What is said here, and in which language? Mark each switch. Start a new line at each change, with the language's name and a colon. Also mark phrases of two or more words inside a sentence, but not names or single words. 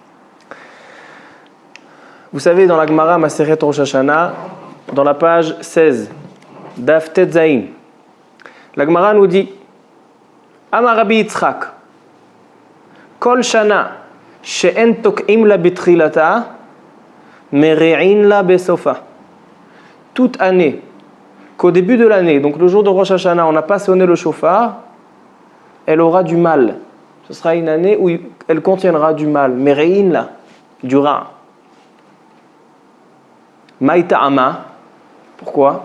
French: Vous savez, dans la Gemara
Hebrew: מסכת ראש השנה,
French: dans la page 16,
Hebrew: דף טית זין,
French: la Gemara nous dit
Hebrew: אמר רבי יצחק כל שנה שאין תוקעין לה בתחילתה מריעין לה בסופה.
French: Toute année, qu'au début de l'année, donc le jour de Rosh Hashanah, on n'a pas sonné le shofar, elle aura du mal. Ce sera une année où elle contiendra du mal.
Hebrew: מריעין לה,
French: du rat.
Aramaic: מאי טעמא,
French: pourquoi?